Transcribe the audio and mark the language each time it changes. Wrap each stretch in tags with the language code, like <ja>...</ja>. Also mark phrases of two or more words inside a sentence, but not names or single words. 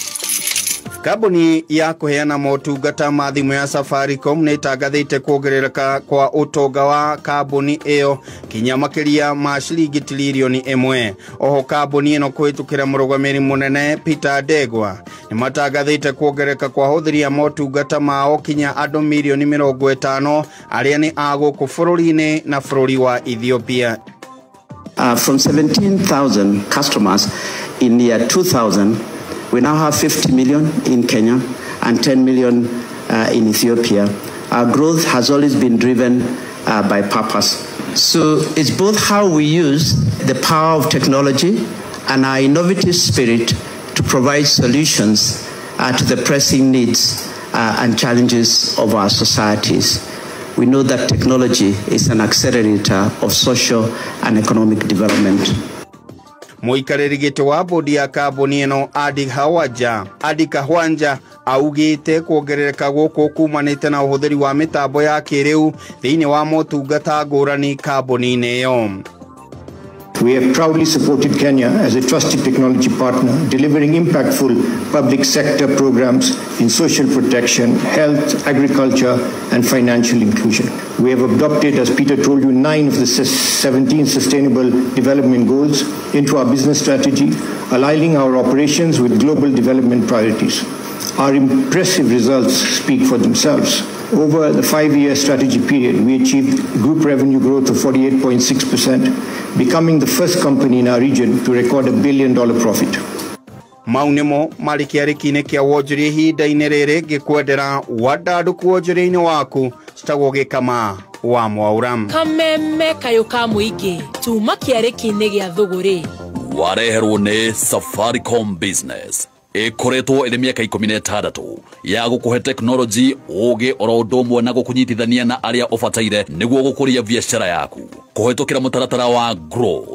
<ki>Kambuni ya kuheana motungata ma thimũ ya Safaricom nĩ ĩtangathĩte kuongerereka kwa ũtonga wa kambuni ĩyo kinya makĩria ma ciringi tiririoni 1 oho kambuni ĩno kũhĩtũkĩra mũrũgamĩrĩri mũnene Peter Ndegwa nĩ matangathĩte kuongerereka kwa hũthĩri motungata mao kinya andũ milioni 50 arĩa nĩ a gũkũ bũrũri-inĩ na bũrũri wa Ethiopia.</ki> <en>From 17,000 customers in the year 2000, we now have 50 million in Kenya and 10 million in Ethiopia. Our growth has always been driven by purpose. So it's both how we use the power of technology and our innovative spirit to provide solutions to the pressing needs and challenges of our societies. We know that technology is an accelerator of social and economic development.</en> <ki>Mũikarĩri gĩtĩ wa bodi ya kambuni ĩno Adi Kahwanja augĩte kuongerereka gũkũ kumanĩte na ũhũthĩri wa mĩtambo ya kĩrĩu thĩinĩ wa motungata ngũrani kambuni-inĩ ĩyo.</ki> <en>We have proudly supported Kenya as a trusted technology partner, delivering impactful public sector programs in social protection, health, agriculture, and financial inclusion. We have adopted, as Peter told you, 9 of the 17 Sustainable Development Goals into our business strategy, aligning our operations with global development priorities. Our impressive results speak for themselves. Over the 5-year strategy period, we achieved group revenue growth of 48.6%, becoming the first company in our region to record $1 billion profit.</en> <ki>Maunimo marĩ kĩarĩki-inĩ kĩa wonjoria ihinda-inĩ rĩrĩ ngĩkwendera wandandũku wonjoria-inĩ waku citagwo Gĩkama wa Mwaura. Kameme kayo ka mũingĩ tuma kĩarĩki-inĩ gĩa thũgũrĩ wareherwo nĩ Safaricom Business ĩkoretwo ĩrĩ mĩaka 16 ya gũkũhe teknoloji ũgĩ oro ũndũ ũmwe na gũkũnyitithania na arĩa ũbataire nĩguo gũkũria biacara yaku kũhetũkĩra mũtaratara wa Grow.</ki>